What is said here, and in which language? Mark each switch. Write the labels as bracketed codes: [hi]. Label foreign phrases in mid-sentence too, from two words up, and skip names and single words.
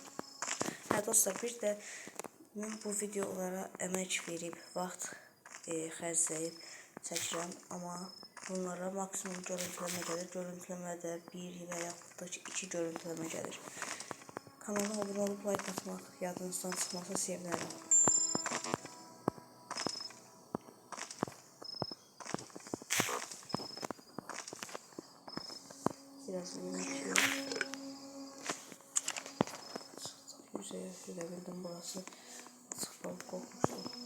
[az] Hə dostlar, bir də mən bu videolara əmək verib, vaxt xərcləyib çəkirəm, amma bunlara maksimum görüntüləmə gəlir. Görüntüləmədə 1 və yaxud da 2 görüntüləmə gəlir. Kanala abunə olub like atmaq yadınızdan çıxmasa sevinərəm. [tr] Biraz yemek yiyorum. Yüzeye sürebildim, burası açık balık kokmuştu.